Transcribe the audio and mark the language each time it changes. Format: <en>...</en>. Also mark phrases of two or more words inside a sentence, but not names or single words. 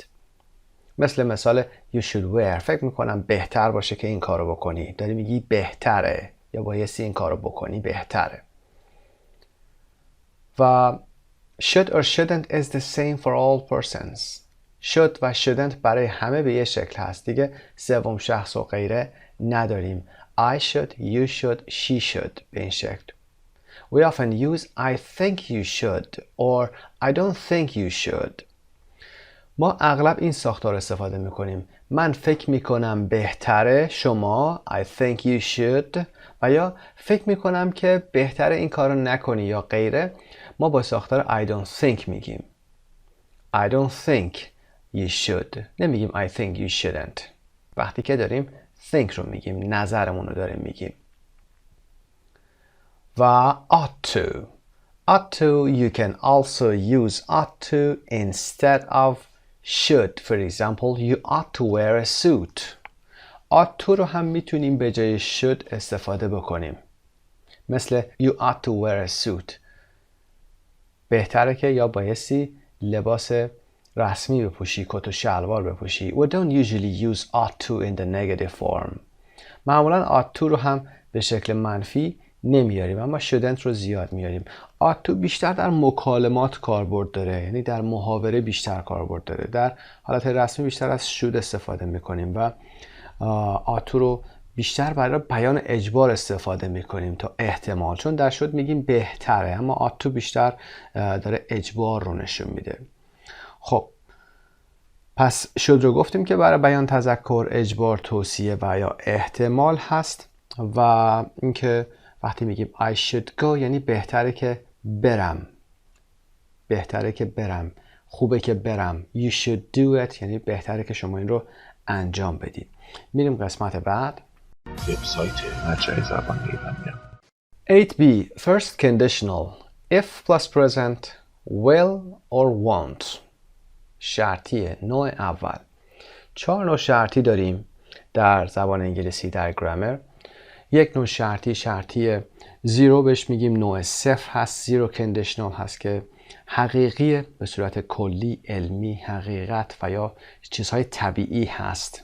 <en>مثال you should wear،</en> <fa>فکر میکنم بهتر باشه که این کارو بکنی. داری میگی بهتره یا بایستی این کارو بکنی بهتره.</fa> <en>و should or shouldn't is the same for all persons.</en> <fa>should و shouldn't برای همه به یه شکل هست. دیگه سوم شخص و غیره نداریم.</fa> <en>I should, you should, she should</en> <fa>به این شکل. We often use I think you should or I don't think you should. ما اغلب این ساختار استفاده میکنیم. من فکر میکنم بهتره شما</fa> <en>I think you should</en> <fa>و یا فکر میکنم که بهتره این کارو نکنی یا غیره. ما با ساختار</fa> <en>I don't think</en> <fa>میگیم.</fa> <en>I don't think you should.</en> <fa>نمیگیم</fa> <en>I think you shouldn't.</en> <fa>وقتی که داریم think رو میگیم، نظرمون رو داریم میگیم.</fa> <en>و ought to. ought to you can also use ought to instead of should. For example, you ought to wear a suit. ought to</en> <fa>رو هم میتونیم به جای should استفاده بکنیم.</fa> <en>مثل you ought to wear a suit.</en> <fa>بهتره که یا بایستی لباس رسمی بپوشی، کت و شلوار بپوشی.</fa> <en>We don't usually use ought to in the negative form.</en> <fa>معمولا</fa> <en>ought to</en> <fa>رو هم به شکل منفی نمیاریم اما shouldn't رو زیاد میاریم.</fa> <en>ought to</en> <fa>بیشتر در مکالمات کاربرد داره، یعنی در محاوره بیشتر کاربرد داره. در حالت رسمی بیشتر از should استفاده میکنیم و</fa> <en>ought to</en> <fa>رو بیشتر برای بیان اجبار استفاده میکنیم تا احتمال، چون در should میگیم بهتره اما</fa> <en>ought to</en> <fa>بیشتر داره اجبار رو نشون میده. خب پس should رو گفتیم که برای بیان تذکر، اجبار، توصیه و یا احتمال هست و اینکه وقتی میگیم</fa> <en>I should go</en> <fa>یعنی بهتره که برم، بهتره که برم، خوبه که برم.</fa> <en>You should do it</en> <fa>یعنی بهتره که شما این رو انجام بدید. میریم قسمت بعد. وبسایت مجموعه زبان ایرانی.</fa> <en>8b First conditional if plus present will or won't.</en> <fa>شرطی نوع اول. 4 نوع شرطی داریم در زبان انگلیسی در گرامر. یک نوع شرطی زیرو بهش میگیم، نوع صفر هست، زیرو کندیشنال هست که حقیقی به صورت کلی، علمی، حقیقت و یا چیزهای طبیعی هست.</fa>